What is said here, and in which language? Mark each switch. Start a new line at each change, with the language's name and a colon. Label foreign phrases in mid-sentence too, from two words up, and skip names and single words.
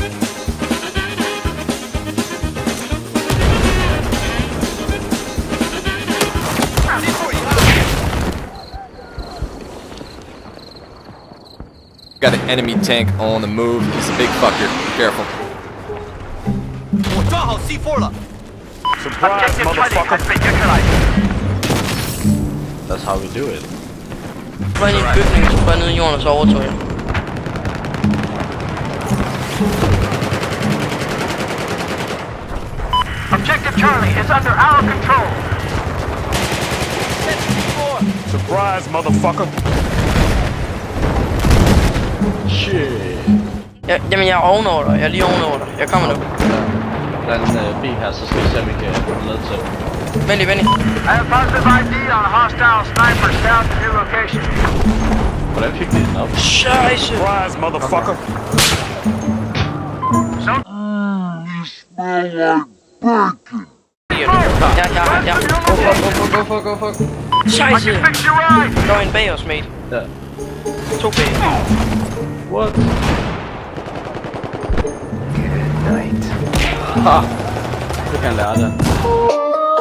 English: Got an enemy tank on the move. He's a big fucker. Be careful.
Chinese: 我抓好 C4 了。
English: Surprise, Objective Charlie motherfucker. has been neutralized. That's how we do it.
Danish: Bare ind i en bygning, så bare ned i jorden og så overtog jeg.
English: Objective Charlie is under our control. Surprise, motherfucker. Shit.
Danish: Jamen jeg er ovenover dig, jeg er lige ovenover dig. Jeg kommer nu. Der er en bil her, så skal vi se, om vi kan få den ned til. Vent lige.
English: I have positive ID on a hostile sniper south of your location.
Danish: Hvordan fik de den op?
German: Scheisse!
English: Surprise, motherfucker.
Danish: Ja.
English: Go for.
German: Scheisse!
English: Fix your ride.
Danish: Der var en bag os, mate. Ja. 2 bag.
English: What? Ha!
Danish: Det kan jeg lære det.